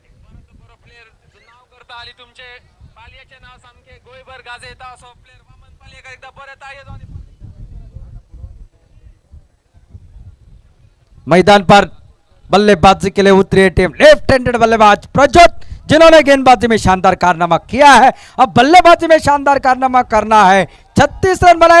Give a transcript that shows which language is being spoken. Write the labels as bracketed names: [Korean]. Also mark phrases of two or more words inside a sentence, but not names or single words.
[Konkani] आली तुमचे पालियाचे नाव सामके गोयभर गाजे येता असो प्लेयर वामन पालिये [Hindi] मैदान पर बल्लेबाजी के लिए उतरी है टीम [English] left handed [Hindi] बल्लेबाज प्रज्योत, जिन्होंने गेंदबाजी में शानदार कारनामा किया है। अब बल्लेबाजी में शानदार कारनामा करना है। 36 रन बनाए।